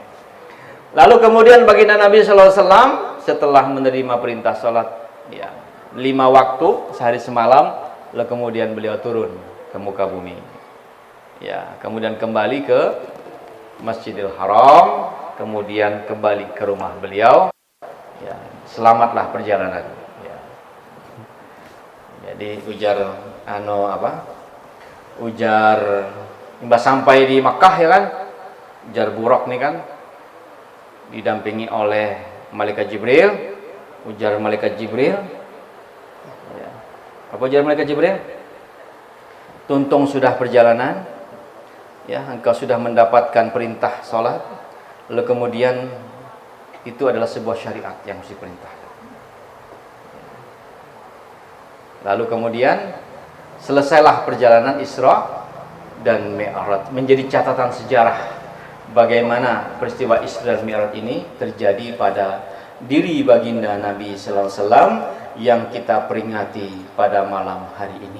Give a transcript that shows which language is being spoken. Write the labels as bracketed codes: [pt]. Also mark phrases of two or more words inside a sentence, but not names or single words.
[id] Lalu kemudian baginda Nabi [ar] صلى الله عليه وسلم [id] setelah menerima perintah salat ya 5 waktu sehari semalam, lalu kemudian beliau turun ke muka bumi. Ya, kemudian kembali ke Masjidil Haram, kemudian kembali ke rumah beliau. Ya, selamatlah perjalanan. Ya. Jadi ujar ujar imbas sampai di Makkah ya kan, ujar Buraq nih kan, didampingi oleh malaikat Jibril. Ujar malaikat Jibril. Ya. Apa ujar malaikat Jibril? Tuntung sudah perjalanan, ya engkau sudah mendapatkan perintah sholat, lalu kemudian itu adalah sebuah syariat yang mesti perintahkan. Lalu kemudian selesailah perjalanan Isra dan Mi'raj, menjadi catatan sejarah bagaimana peristiwa Isra dan Mi'raj ini terjadi pada diri baginda Nabi [ar] صلى الله عليه وسلم [id] yang kita peringati pada malam hari ini.